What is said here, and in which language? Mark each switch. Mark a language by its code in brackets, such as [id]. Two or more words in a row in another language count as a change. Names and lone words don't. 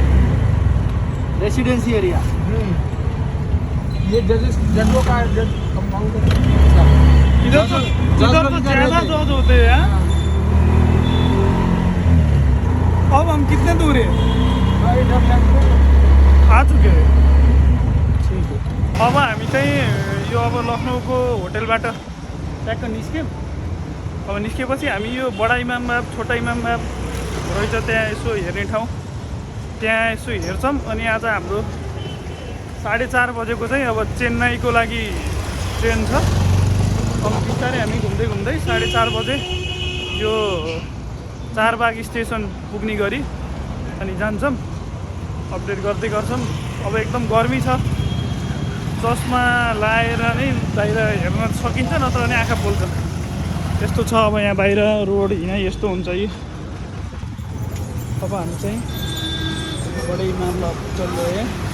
[en] Residency area. [hi] ये जजों का जज कंपाउंड है। इधर तो ज्यादा जज होते हैं। अब हम कितने दूर है? आ चुके हैं। ठीक है, [ne] अब हामी चाहिँ यो अब लखनऊको होटेलबाट ट्याक्क निस्क्यौँ। अब निस्केपछि हामी यो बडा इमाम बाब, छोटा इमाम बाब रहेछ त्यहाँ यसो हेर्ने ठाउँ, त्यहाँ यसो हेर्छौँ। अनि आज हाम्रो 4:30 बजेको चाहिँ अब चेन्नईको लागि ट्रेन छ। अब बिस्तारै हामी घुम्दै घुम्दै 4:30 बजे यो चारबाग स्टेसन पुग्ने गरी अनि जान्छौँ। अपडेट गर्दै गर्छौँ। अब एकदम गर्मी छ, चस्मा लाएर नै बाहिर हेर्न सकिन्छ, नत्र भने आँखा पोल्छ। यस्तो छ अब यहाँ बाहिर रोड हिँडाइ यस्तो हुन्छ यी। [hi] अब हामी चाहिँ बडे इमाम बाब चल रहे हैं।